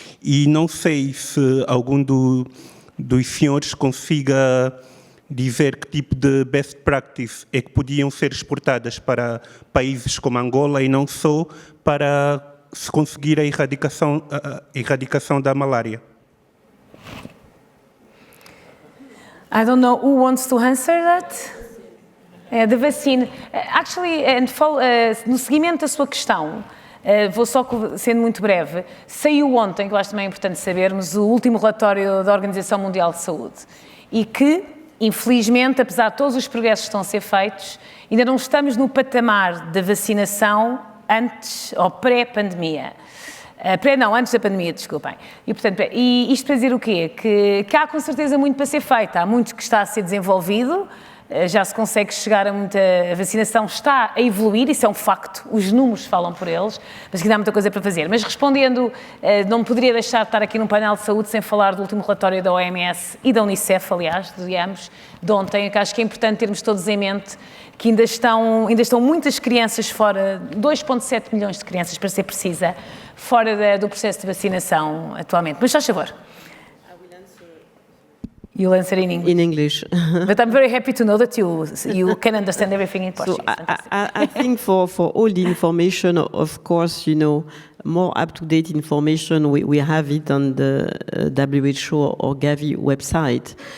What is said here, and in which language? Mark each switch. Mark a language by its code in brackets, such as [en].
[pt] E não sei se algum dos senhores consiga dizer que tipo de best practice é que podiam ser exportadas para países como Angola e não só, para se conseguir a erradicação da malária. [en] I don't know who wants to answer that. The vaccine. Actually, [pt] no seguimento da sua questão, vou só sendo muito breve, saiu ontem, que eu acho também importante sabermos, o último relatório da Organização Mundial de Saúde e que, infelizmente, apesar de todos os progressos que estão a ser feitos, ainda não estamos no patamar da vacinação antes ou pré-pandemia. Antes da pandemia, desculpem. E, portanto, isto para dizer o quê? Que há com certeza muito para ser feito, há muito que está a ser desenvolvido, já se consegue chegar a muita... A vacinação está a evoluir, isso é um facto, os números falam por eles, mas ainda há muita coisa para fazer. Mas respondendo, não poderia deixar de estar aqui num painel de saúde sem falar do último relatório da OMS e da Unicef, aliás, de ambos, de ontem, que acho que é importante termos todos em mente que ainda estão muitas crianças fora, 2,7 milhões de crianças, para ser precisa, fora do processo de vacinação atualmente. Mas, faz favor. [en] You'll answer in English. In English. But I'm very happy to know that you can understand everything in Portuguese. So I think for all the information, of course, more up-to-date information, we have it on the WHO or Gavi website.